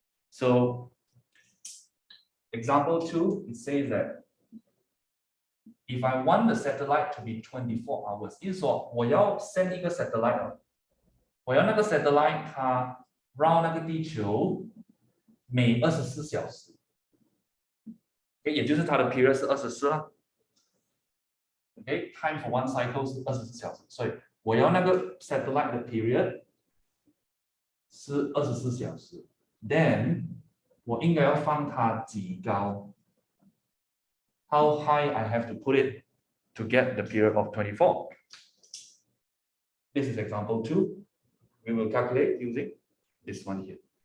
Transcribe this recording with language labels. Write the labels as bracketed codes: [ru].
[en] So, example 2, it says that if I want the satellite to be 24 hours, [zh] 意思说我要 send 一个 satellite， 我要那个 satellite 它 round 那个地球每24小时，也就是它的 period 是24啦。 [en] time for one cycle [zh] 是24小时，所以我要那个 satellite 的 period 是24小时。 [en] Then [zh] 我应该要放它几高 [en] ？How high I have to put it to get the period of 24? This is example 2. We will calculate using this one here.